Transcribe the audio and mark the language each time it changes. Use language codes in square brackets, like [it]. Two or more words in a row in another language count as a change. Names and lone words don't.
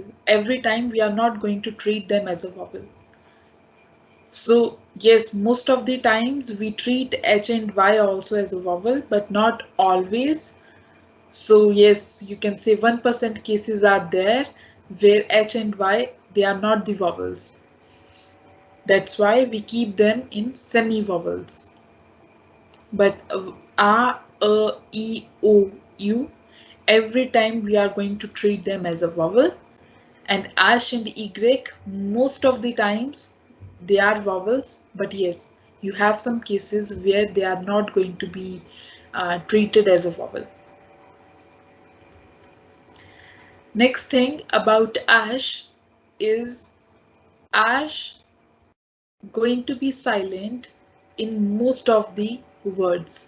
[en] Every time we are not going to treat them as a vowel. So yes, most of the times we treat H and Y also as a vowel, but not always. So yes, you can say 1% cases are there where H and Y, they are not the vowels. That's why we keep them in semi-vowels. But a, e, o, u, every time we are going to treat them as a vowel, and ash and y, most of the times they are vowels, but yes, you have some cases where they are not going to be treated as a vowel. Next thing about ash is ash going to be silent in most of the words.